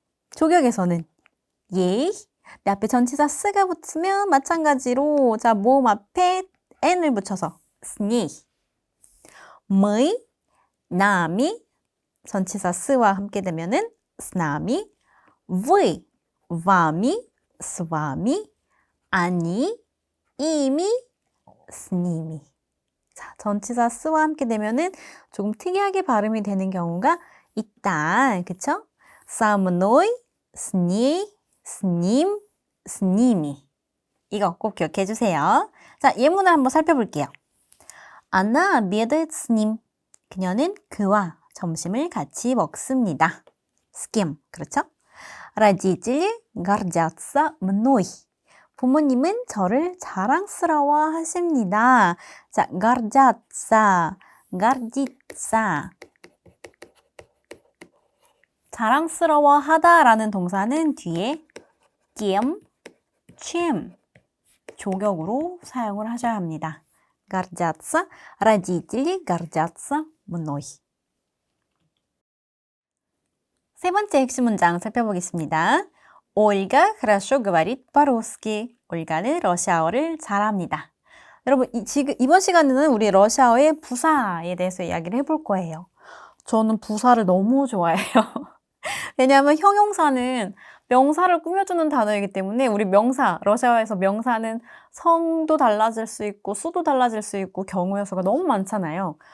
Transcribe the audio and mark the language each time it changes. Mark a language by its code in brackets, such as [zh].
[ko] 조격에서는 예. 내 앞에 전치사 스가 붙으면 마찬가지로 자 모음 앞에 n을 붙여서 스니. 므이, 나미. 전치사 스와 함께 되면은 스나미. [ru] вы, вами, с вами, они, ими, с ними. [ko] 자, 전치사 스와 함께 되면은 조금 특이하게 발음이 되는 경우가 있다. [ru] 그쵸? со мной, с ней, с ним, с ними. [ko] 이거 꼭 기억해 주세요. 자, 예문을 한번 살펴볼게요. [ru] Она обедает с ним. [ko] 그녀는 그와 점심을 같이 먹습니다. [ru] С кем? 그렇죠? Родители гордятся мной. [ko] 부모님은 저를 자랑스러워 하십니다. [ru] 자, гордятся, гордиться. [ko] 자랑스러워 하다라는 동사는 뒤에 кем, чем 조격으로 사용을 하셔야 합니다. [ru] гордятся, родители гордятся мной. [ko] 세 번째 핵심 문장 살펴보겠습니다. [ru] Ольга хорошо говорит по-русски. [ko] 올가는 러시아어를 잘합니다. 여러분, 이번 시간에는 우리 러시아어의 부사에 대해서 이야기를 해볼 거예요. 저는 부사를 너무 좋아해요. 왜냐하면 형용사는 명사를 꾸며주는 단어이기 때문에 우리 명사, 러시아어에서 명사는 성도 달라질 수 있고 수도 달라질 수 있고 경우 요소가 너무 많잖아요.